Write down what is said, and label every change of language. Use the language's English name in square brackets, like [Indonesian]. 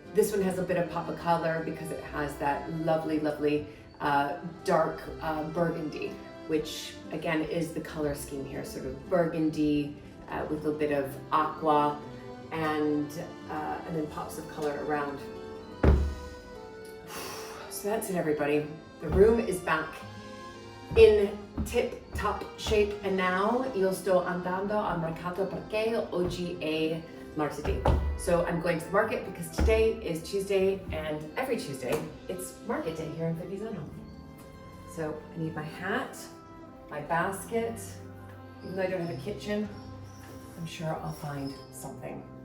[English] This one has a bit of pop of color because it has that lovely, lovely dark burgundy, which again is the color scheme here, sort of burgundy with a bit of aqua and then pops of color around. So that's it, everybody. The room is back in tip-top shape, and now [Italian] io sto andando al mercato perché oggi è martedì. [English] So I'm going to the market because today is Tuesday, and every Tuesday it's market day here in Treviso. So I need my hat, my basket. Even though I don't have a kitchen, I'm sure I'll find something.